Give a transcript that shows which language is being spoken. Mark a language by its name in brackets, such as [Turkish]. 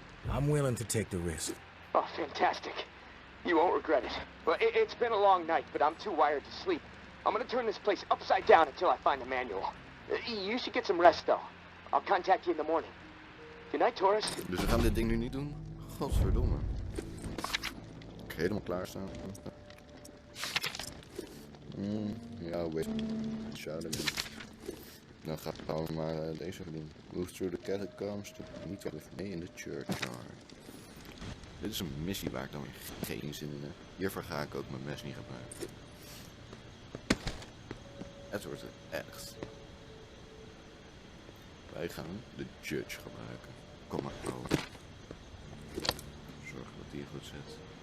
[English] I'm willing to take the risk. Oh, fantastic. You won't regret it. Well, it's been a long night, but I'm too wired to sleep. I'm gonna turn this place upside down until I find the manual. You should get some rest, though. I'll contact you in the morning. Good night, tourist. [Dutch] Dus we gaan dit ding nu niet doen? Godverdomme. Ik helemaal klaarstaan. Ja, weet zouden we. Dan gaan we maar deze doen. [English] Move through the catacombs to meet with me in the churchyard. [Dutch] Dit is een missie waar ik dan weer geen zin in heb. Hiervoor ga ik ook mijn mes niet gebruiken. Het wordt het ergst. Wij gaan de judge gebruiken. Kom maar over. Zorg dat die goed zit.